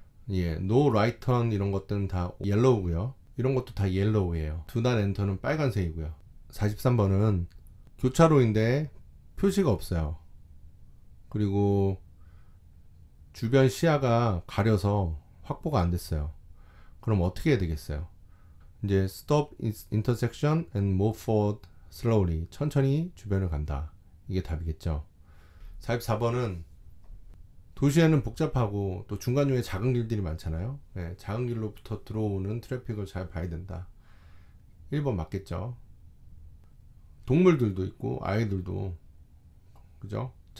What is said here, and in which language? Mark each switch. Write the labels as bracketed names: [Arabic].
[Korean] 예, 노 라이트 턴 이런 것들은 다 옐로우고요. 이런 것도 다 옐로우예요. 두 단 엔터는 빨간색이고요. 43번은 교차로인데 표시가 없어요. 그리고 주변 시야가 가려서 확보가 안 됐어요. 그럼 어떻게 해야 되겠어요? 이제 [English] stop intersection and move forward slowly. [Korean] 천천히 주변을 간다. 이게 답이겠죠. 44번은 도시에는 복잡하고 또 중간중에 작은 길들이 많잖아요. 네, 작은 길로부터 들어오는 트래픽을 잘 봐야 된다. 1번 맞겠죠. 동물들도 있고 아이들도 그죠?